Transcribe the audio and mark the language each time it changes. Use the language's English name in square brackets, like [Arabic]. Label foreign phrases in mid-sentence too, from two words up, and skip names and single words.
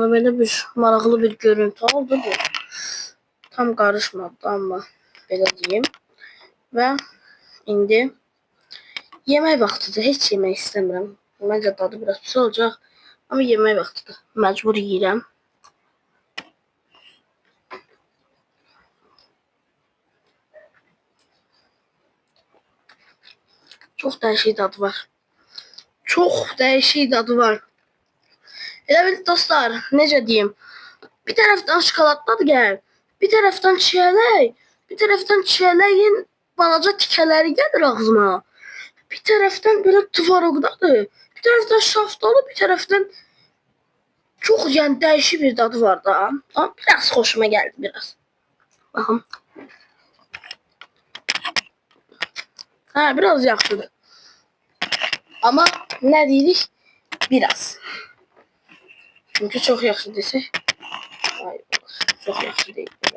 [Azerbaijani] Belə bir maraqlı bir görüntü oldu bu. [Turkish] Tam karışmadı [Azerbaijani] ama belə deyim. Və indi yemək vaxtıdır. Heç yemək istəmirəm. Məncə dadı biraz pis olacaq. Ama yemək vaxtıdır. Məcbur yeyirəm. [Turkish] Çok değişik tadı var. Çok değişik tadı var. [Azerbaijani] Elə bil dostlar, necə deyim? Bir tərəfdən şokoladlar gəlir, bir tərəfdən çiyələk, bir tərəfdən çiyələyin balaca tikələri gəlir ağzıma. Bir tərəfdən belə tvarogdadır, bir tərəfdən şaftalı, bir tərəfdən çok yəni [Turkish] değişik bir tadı var [Azerbaijani] da. [Turkish] Ama biraz hoşuma geldi biraz. [Azerbaijani] Bakın. Ha, biraz yaxşıdır. Ama ne deyirik? Biraz. Çünkü çok yaxşı desək. [Turkish] Hayır, çok yaxşı değil.